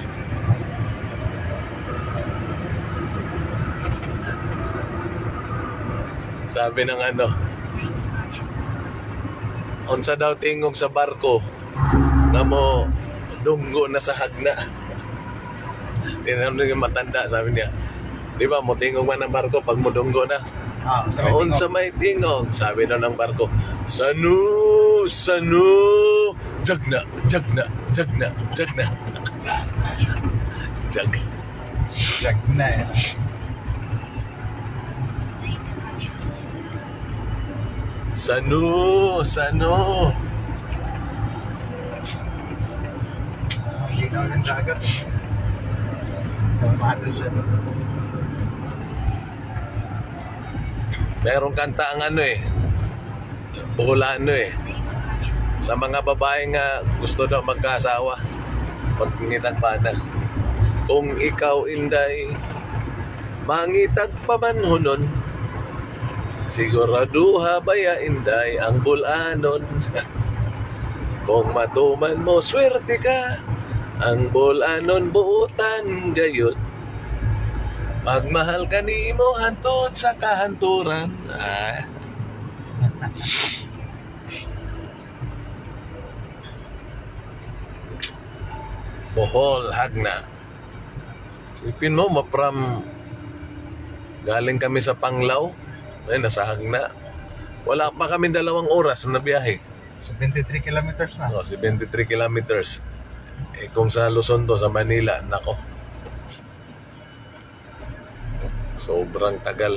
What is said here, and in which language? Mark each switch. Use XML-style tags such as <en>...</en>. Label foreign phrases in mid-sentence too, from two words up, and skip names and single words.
<tl>Sabi ng ano,</tl> <ceb>unsa daw tingog sa barko na mo dunggo na sa Hagna.</ceb> <tl>Tinanong yung matanda, sabi niya, di ba</tl> <ceb>mo tingog man ang barko pag mo dunggo na? Unsa may tingog?</ceb> <tl>Sabi daw ng barko, Sanu, Sanu, Jagna, Jagna, Jagna, Jagna. Jag. Jag na eh. Sanu, Sanu. Hindi na ulit dagat. Mahal siya. Merong kanta ang ano eh, Buholano eh.</tl> <ceb>Sa mga babae nga gusto daw magkasawa, pagngitag pa na. Kung ikaw inday, mangitag pa man hunon, siguraduha baya inday ang bulanon. Kung matuman mo, swerte ka, ang bulanon buutan gayon. Magmahal ka nimo hantod sa kahanturan. Ah. Bohol, Hagna.</ceb> <tl>Sipin mo, mapram galing kami sa Panglao. Ay, nasa Hagna. Wala pa kami 2 oras na biyahe. So 23 kilometers na. O, 73 kilometers. Eh, kung sa Luzon to, sa Manila, nako. Sobrang tagal.</tl>